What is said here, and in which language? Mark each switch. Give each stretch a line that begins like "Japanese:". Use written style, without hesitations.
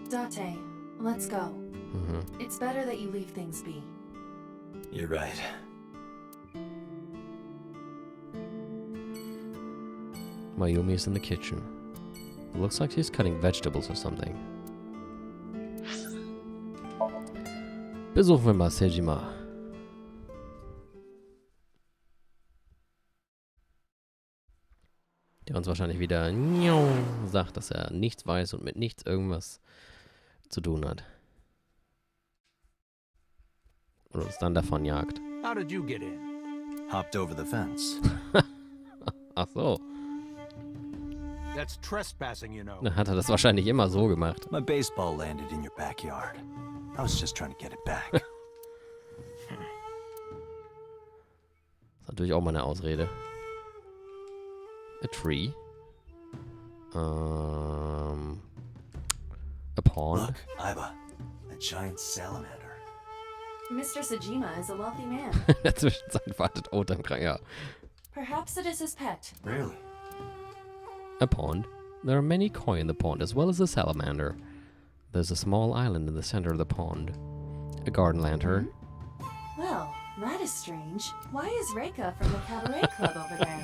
English: Date, let's go. Mhm. It's better that you leave things be. You're right. Mayumi is in the kitchen. It looks like she's cutting vegetables or something.
German: Besuchen wir mal Sejima. Der uns wahrscheinlich wieder sagt, dass er nichts weiß und mit nichts irgendwas zu tun hat. Und uns dann davon jagt.
English: How did you get in? Hopped over the fence.
German: Ach so.
English: That's trespassing, you know.
German: Dann hat er das wahrscheinlich immer so gemacht.
English: My baseball landed in your backyard. I was just trying to get it back.
German: Das ist natürlich auch mal eine Ausrede.
English: A tree. A pond. Look, Aiba. A giant salamander. Mr. Sejima is a wealthy man.
German: In der Zwischenzeit wartet Oda im Krankenhaus.
English: Perhaps it is his pet. Really? A pond. There are many koi in the pond, as well as a salamander. There's a small island in the center of the pond. A garden lantern. Well, that is strange. Why is Reika from the Cabaret Club over there?